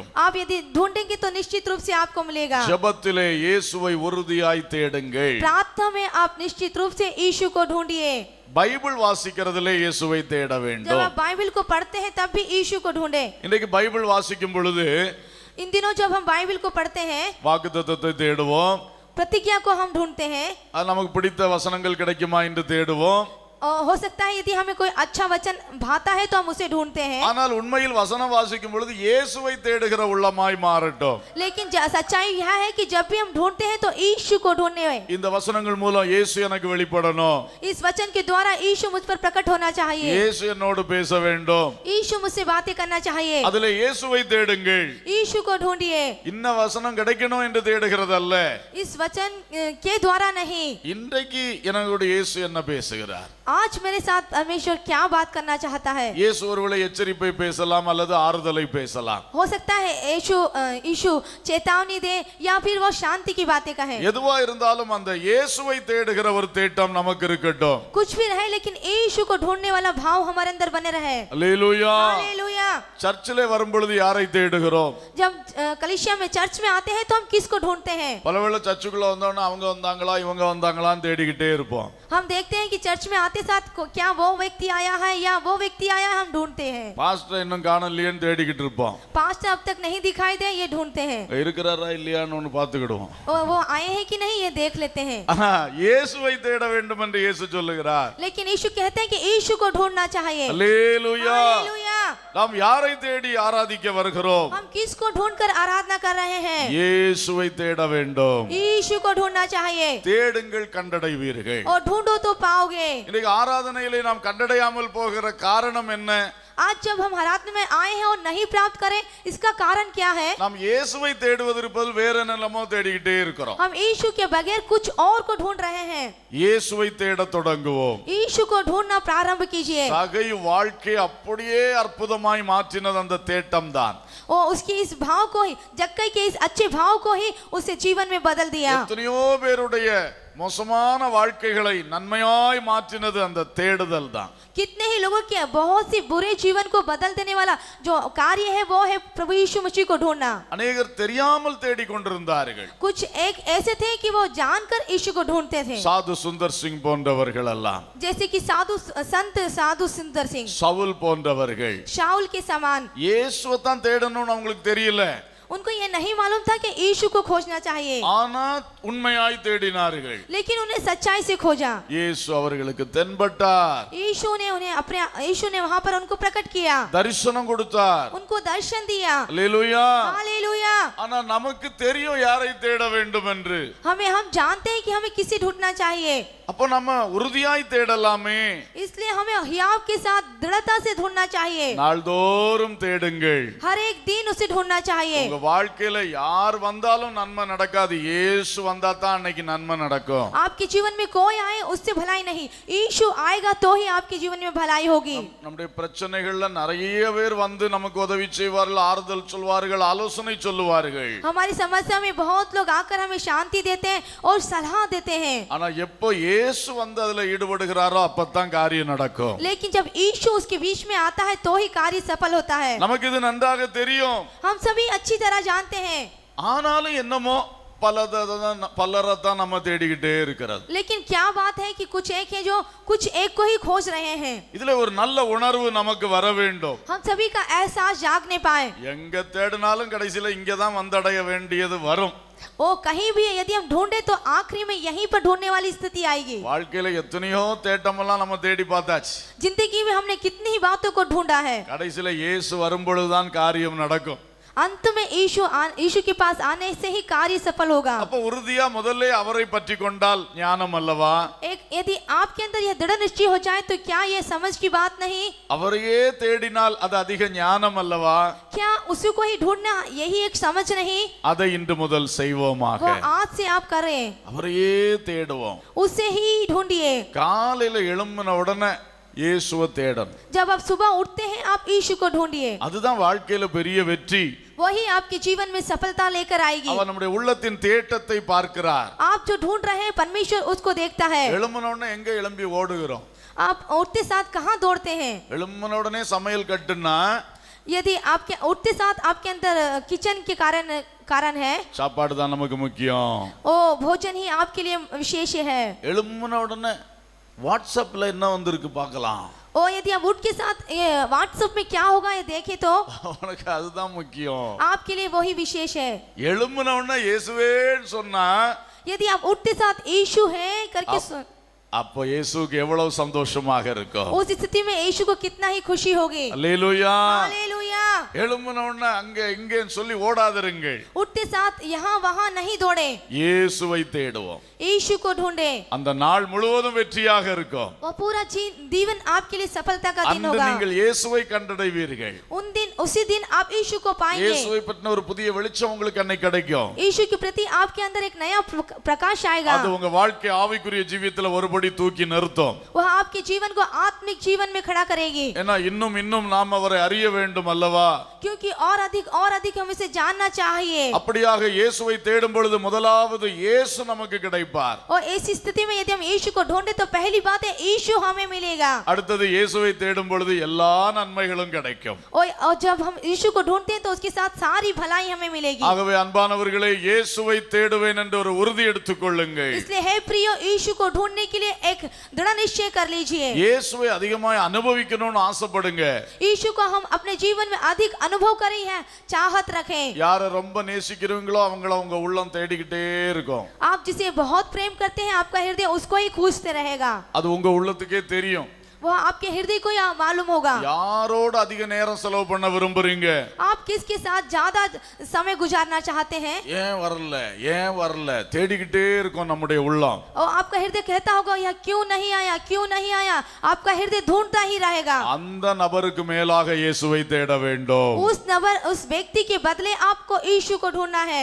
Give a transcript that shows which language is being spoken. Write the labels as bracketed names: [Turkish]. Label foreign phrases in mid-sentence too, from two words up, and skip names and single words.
[Hindi] आप यदि ढूंढेंगे तो निश्चित रूप से आपको मिलेगा. [Tamil] ஜெபத்திலே இயேசுவை உறுதியாய் தேடுங்கள். [Hindi] प्रार्थना में आप निश्चित रूप से यीशु को ढूंढिए. [Tamil] பைபிள் வாசிக்கிறதிலே இயேசுவை தேட [Hindi] जब [Tamil] வேண்டும். [Hindi] आप बाइबल को पढ़ते हैं तब भी यीशु को ढूंढे. [Tamil] இன்றைக்கு பைபிள் வாசிக்கும் பொழுது [Hindi] इन दिनों जब हम बाइबल को पढ़ते हैं, [Tamil] வாக்குத்தத்தத்தை தேடுவோம், [Hindi] प्रतिज्ञा को हम ढूंढते हैं, [Tamil] அது நமக்கு பிடித்த வசனங்கள் கிடைக்குமா என்று தேடுவோம். [Hindi] और हो सकता है यदि हमें कोई अच्छा वचन भाता है तो हम उसे ढूंढते हैं, [Tamil] ஆனால் உண்மையில் வசனம் வாசிக்கும் பொழுது இயேசுவை தேடுகிற உள்ளமாய் மாறட்டும். [Hindi] लेकिन सच्चाई यह है कि जब भी हम ढूंढते हैं तो यीशु को ढूंढने हैं. [Tamil] இந்த வசனங்கள் மூலம் இயேசு எனக்கு வெளிப்படணும், [Hindi] इस वचन के द्वारा यीशु मुझ पर प्रकट होना चाहिए, [Tamil] இயேசு என்னோடு பேச வேண்டும். [Hindi] यीशु मुझसे बातें करना चाहिए. [Tamil] அதுல இயேசுவை தேடுங்கள். [Hindi] यीशु को ढूंढिए. [Tamil] இன்ன வசனம் கிடைக்கணும் என்று தேடுகிறதல்ல. [Hindi] इस वचन के द्वारा नहीं. [Tamil] இன்றைக்கு என்னோட இயேசு என்ன பேசுகிறார்? [Hindi] आज मेरे साथ परमेश्वर क्या बात करना चाहता है? [Tamil] இயேசு ஒருவேளை எச்சரிப்பை பேசலாம் அல்லது ஆறுதலை பேசலாம். [Hindi] हो सकता है यीशु चेतावनी दे या फिर वो शांति की बातें कहे. [Tamil] எதுவா இருந்தாலும் அந்த இயேசுவை தேடுகிற ஒரு தேட்டம் நமக்கு இருக்கட்டும். [Hindi] कुछ भी रहे लेकिन यीशु को ढूंढने वाला भाव हमारे अंदर बने रहे. [Tamil] அல்லேலூயா. [Hindi] हालेलुया. [Tamil] சர்ச்சிலே வரும் பொழுது யாரை தேடுகிறோம்? [Hindi] जब कलीसिया में चर्च में आते हैं तो हम किसको ढूंढते हैं? [Tamil] பலவேளை சர்ச்சுக்குள்ள வந்தோம்னா அவங்க வந்தாங்களா இவங்க வந்தாங்களான்னு தேடிக்கிட்டே இருப்போம். [Hindi] हम देखते हैं कि चर्च में आते साथ क्या वो व्यक्ति आया है या वो व्यक्ति आया है, हम ढूंढते हैं. [Tamil] பாஸ்டர் இன்னும் காணலையேன்னு தேடிக்கிட்டு இருப்போம். [Hindi] पास्टर अब तक नहीं दिखाई दे ये ढूंढते हैं. [Tamil] இருக்கிறாரா இல்லையான்னு ஒன்னு பார்த்துக்கிடுவோம். [Hindi] वो आए हैं कि नहीं ये देख लेते हैं. [Tamil] இயேசுவை தேட வேண்டும் என்று இயேசு சொல்லுகிறார். [Hindi] लेकिन यीशु कहते हैं कि यीशु को ढूंढना चाहिए. [Tamil] அல்லேலூயா. [Hindi] हालेलुया. [Tamil] நாம் யாரை தேடி ஆராதிக்க வருகிறோம்? [Hindi] हम किसको ढूंढकर आराधना कर रहे हैं? [Tamil] இயேசுவை தேட வேண்டும். [Hindi] यीशु को ढूंढना चाहिए. [Tamil] தேடுங்கள் கண்டடைவீர்கள். [Hindi] और ढूंढो तो पाओगे. [Tamil] இன்னைக்கு ஆராதனையிலே நாம் கண்டடையாமல் போகிற காரணம் என்ன? [Hindi] आज जब हम आराधना में आए हैं और नहीं प्राप्त करें इसका कारण क्या है? [Tamil] நாம் இயேசுவை தேடுவதற்கு பதில் வேற என்னெல்லாமோ தேடிக்கிட்டே இருக்கிறோம். [Hindi] हम यीशु के बगैर कुछ और को ढूंढ रहे हैं. [Tamil] இயேசுவை தேட தொடங்குவோம். [Hindi] यीशु को ढूंढना प्रारंभ कीजिए. [Tamil] சகை வாழ்க்கை அப்படியே அற்புதமாய் மாற்றினது அந்த தேட்டம் தான். [Hindi] और उसकी इस भाव को ही, जक्कई के इस अच्छे भाव को ही उसे जीवन में बदल दिया. [Tamil] எத்தனையோ பேருடைய மோசமான வாழ்க்கைகளை நன்மையாய் மாற்றினது அந்த தேடுதல் தான். [Hindi] कितने ही लोगों के बहुत सी बुरे जीवन को बदल देने वाला जो कार्य है वो है प्रभु यीशु मसीह को ढूंढना. [Tamil] अनेகர் தெரியாமல் தேடிக்கொண்டிருந்தார்கள். [Hindi] कुछ एक ऐसे थे कि वो जानकर यीशु को ढूंढते थे. [Tamil] சாது சுந்தர் சிங் போன்றவர்கள் எல்லாம், [Hindi] जैसे कि साधु सुंदर सिंह, [Tamil] சவுல் போன்றவர்கள் [Hindi] शाऊल के समान. [Tamil] இயேசுவை தான் தேடணும்னு அவங்களுக்கு தெரியல. [Hindi] उनको ये नहीं मालूम था कि यीशु को खोजना चाहिए, [Tamil] ஆனா உண்மையாய் தேடினார்கள். [Hindi] लेकिन उन्हें सच्चाई से खोजा. [Tamil] இயேசு அவர்களுக்கு தென்பட்டார். [Hindi] यीशु ने वहां पर उनको प्रकट किया, [Tamil] தரிசனம் கொடுத்தார். [Hindi] उनको दर्शन दिया. [Tamil] அல்லேலூயா. [Hindi] हालेलुया. [Tamil] ஆனா நமக்கு தெரியும் யாரை தேட வேண்டும் என்று. [Hindi] हम जानते हैं कि हमें किसे ढूंढना चाहिए. [Tamil] அப்ப நம்ம உறுதியாய் தேடலாமே. [Hindi] इसलिए हमें हियाव के साथ दृढ़ता से ढूंढना चाहिए. [Tamil] நாள்தோறும் தேடுங்கள். [Hindi] हर एक दिन उसे ढूंढना चाहिए. [Tamil] உங்க வாழ்க்கையில யார் வந்தாலும் நன்மை நடக்காது. இயேசு வந்தா தான் அன்னைக்கு நன்மை நடக்கும். [Hindi] आपके जीवन में कोई आए उससे भलाई नहीं, यीशु आएगा तो ही आपके जीवन में भलाई होगी. [Tamil] நம்முடைய பிரச்சனைகள்ல நிறைய பேர் வந்து நமக்கு உதவி செய்வார்கள், ஆறுதல் சொல்வார்கள், ஆலோசனை சொல்லுவார்கள். [Hindi] हमारी समस्या में बहुत लोग आकर हमें शांति देते हैं और सलाह देते हैं. [Tamil] ஆனா எப்போ இயேசு வந்து அதுல ஈடுபடுகிறாரோ அப்பதான் காரியம் நடக்கும். [Hindi] लेकिन जब यीशु उसके बीच में आता है तो ही कार्य सफल होता है. [Tamil] நமக்கு இது நன்றாக தெரியும். [Hindi] हम सभी अच्छी तरह जानते हैं. [Tamil] ஆனாலும் என்னமோ பலரத்தான் நம்ம தேடிக்கிட்டே இருக்கிறது. [Hindi] लेकिन क्या बात है कि कुछ एक है जो कुछ एक को ही खोज रहे हैं. [Tamil] இதுல ஒரு நல்ல உணர்வு நமக்கு வர வேண்டும். [Hindi] हम सभी का एहसास जागने पाए. [Tamil] எங்க தேடினாலும் கடைசியில இங்கதான் வந்தடைய வேண்டியது வரும். [Hindi] वो कहीं भी यदि हम ढूंढे तो आखिरी में यहीं पर ढूंढने वाली स्थिति आएगी. [Tamil] வாழ்க்கையில எத்தனையோ தேட்டமெல்லாம் நம்ம தேடி பார்த்தாச்சு. [Hindi] जिंदगी में हमने कितनी ही बातों को ढूंढा है. [Tamil] கடைசியில இயேசு வரும்பொழுதுதான் காரியம் நடக்கும். [Hindi] अंत में यीशु के पास आने से ही कार्य सफल होगा. [Tamil] அப்ப உறுதியா முதல்ல அவரை பற்றி கொண்டால் ஞானம் அல்லவா? [Hindi] एक यदि आपके अंदर यह दृढ़ निश्चय हो जाए तो क्या यह समझ की बात नहीं? [Tamil] அவரையே தேடினால் அது அதிக ஞானம் அல்லவா? [Hindi] क्या उसी को ही ढूंढना यही एक समझ नहीं? [Tamil] அதை இன்று முதல் செய்வோமாக. [Hindi] वो आज से आप करें, [Tamil] அவரையே தேடுவோம். [Hindi] उसे ही ढूंढिए. [Tamil] காலையில எழும்பின உடனே இயேசுவை தேடணும். [Hindi] जब आप सुबह उठते हैं आप यीशु को ढूंढिए. [Tamil] அதுதான் வாழ்க்கையில பெரிய வெற்றி. [Hindi] वही आपके जीवन में सफलता लेकर आएगी. [Tamil] அவர் நம்முடைய உள்ளத்தின் தேட்டத்தை பார்க்கிறார். [Hindi] आप जो ढूंढ रहे हैं परमेश्वर उसको देखता है. [Tamil] எழும்பின உடனே எங்க எழும்பி ஓடுகிறோம்? [Hindi] आप उठते साथ कहाँ दौड़ते हैं? [Tamil] எழும்பின உடனே சமையல் கட்டுனா [Hindi] यदि आपके उठते साथ आपके अंदर किचन के कारण है, [Tamil] சாப்பாடு தான் நமக்கு முக்கியம். [Hindi] ओ भोजन ही आपके लिए विशेष है. [Tamil] எழும்பின உடனே வாட்ஸ்அப்ல என்ன வந்திருக்கு பார்க்கலாம். [Hindi] ओ और यदि आप वुड के साथ व्हाट्सएप में क्या होगा ये देखें तो [Tamil] அவனுக்கு அதுதான் முக்கியம். [Hindi] आपके लिए वही विशेष है. [Tamil] எழும்பின உடனே இயேசுவேன்னு சொன்னா [Hindi] यदि आप उठते साथ यीशु है करके [Tamil] அப்போ இயேசுவுக்கு எவ்வளவு சந்தோஷமாக இருக்கும். [Hindi] उस स्थिति में यीशु को कितना ही खुशी होगी. [Tamil] அல்லேலூயா. [Hindi] हालेलुया. [Tamil] எழும்பின உடனே அங்க இங்கன்னு சொல்லி ஓடாதிருங்கள். [Hindi] उठते साथ यहाँ वहाँ नहीं दौड़े. [Tamil] இயேசுவை தேடுவோம். [Hindi] यीशु को ढूंढे. [Tamil] அந்த நாள் முழுவதும் வெற்றியாக இருக்கும். [Hindi] वो पूरा जीवन आपके लिए सफलता का दिन होगा. [Tamil] நீங்கள் இயேசுவை கண்டடைவீர்கள். [Hindi] उसी दिन आप यीशु को पाएंगे. [Tamil] இயேசுவை பற்றின ஒரு புதிய வெளிச்சம் உங்களுக்கு அன்னைக்கு கிடைக்கும். [Hindi] यीशु के प्रति आपके अंदर एक नया प्रकाश आएगा. [Tamil] அது உங்க வாழ்க்கை ஆவிக்குரிய ஜீவியத்துல ஒருபடி தூக்கி நிறுத்தும். [Hindi] वो आपके जीवन को आत्मिक जीवन में खड़ा करेगी. [Tamil] ஏன்னா இன்னும் நாம் அவரை அறிய வேண்டும் அல்லவா? [Hindi] क्योंकि और अधिक हम इसे जानना चाहिए. [Tamil] அப்படியாக இயேசுவை தேடும் பொழுது முதலாவது இயேசு நமக்கு கிடைப்பார். [Hindi] और ऐसी स्थिति में यदि हम यीशु को ढूंढे तो पहली बात है यीशु हमें मिलेगा. [Tamil] அடுத்தது இயேசுவை தேடும் பொழுது எல்லா நன்மைகளும் கிடைக்கும். [Hindi] और जब हम यीशु को ढूंढते हैं तो उसके साथ सारी भलाई हमें मिलेगी. [Tamil] ஆகவே அன்பானவர்களே இயேசுவை தேடுவேன் என்ற ஒரு உறுதி எடுத்துக்கொள்ளுங்கள். [Hindi] इसलिए हे प्रियो यीशु को ढूंढने के लिए एक दृढ़ निश्चय कर लीजिए. [Tamil] இயேசுவை அதிகமாய் அனுபவிக்கணும்னு ஆசைப்படுங்க. [Hindi] यीशु को हम अपने जीवन में अधिक अनुभव करें है चाहत रखें. [Tamil] யாரை ரொம்ப நேசிக்கிறீங்களோ அவங்கள உங்க உள்ளம் தேடிக்கிட்டே இருக்கும். [Hindi] आप जिसे बहुत प्रेम करते हैं आपका हृदय उसको ही खोजते रहेगा. [Tamil] அது உங்க உள்ளத்துக்கே தெரியும். [Hindi] वो आपके हृदय को मालूम होगा. [Tamil] யாரோட அதிக நேரம் செலவு பண்ண விரும்புறீங்க? [Hindi] आप किसके साथ ज्यादा समय गुजारना चाहते हैं? [Tamil] ஏன் வரல தேடிக்கிட்டே இருக்கும் நம்முடைய உள்ளம். [Hindi] और आपका हृदय कहता होगा यह क्यों नहीं आया. आपका हृदय ढूंढता ही रहेगा. [Tamil] அந்த நபருக்கு மேலாக இயேசுவை தேட வேண்டும். [Hindi] उस व्यक्ति के बदले आपको यीशु को ढूंढना है.